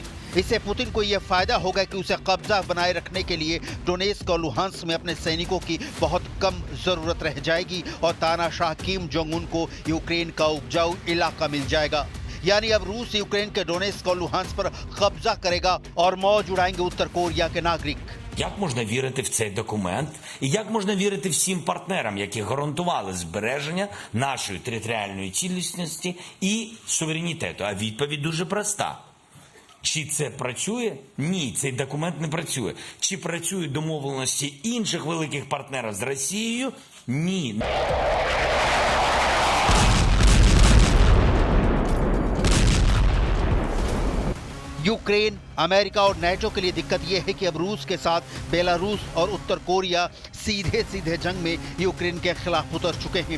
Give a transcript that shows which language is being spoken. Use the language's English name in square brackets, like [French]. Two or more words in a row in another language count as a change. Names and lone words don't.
[Hindi] इससे पुतिन को यह फायदा होगा कि उसे कब्जा बनाए रखने के लिए डोनेस्क और लुहांस्क में अपने सैनिकों की बहुत कम जरूरत रह जाएगी और तानाशाह किम जोंग उन को यूक्रेन का उपजाऊ इलाका मिल जाएगा। यानी अब रूस यूक्रेन के डोनेस्क और लुहांस्क पर कब्जा करेगा और मौज उड़ाएंगे उत्तर कोरिया के नागरिक। [Ukrainian] Як можна вірити в цей документ? І як можна вірити всім партнерам, які гарантували збереження нашої територіальної цілісності і суверенітету? А відповідь дуже проста. Чи це працює? Ні, цей документ не працює. Чи працюють домовленості інших великих партнерів з Росією? Ні. [Hindi] यूक्रेन, अमेरिका और नेटो के लिए दिक्कत यह है कि अब रूस के साथ बेलारूस और उत्तर कोरिया सीधे सीधे जंग में यूक्रेन के खिलाफ उतर चुके हैं।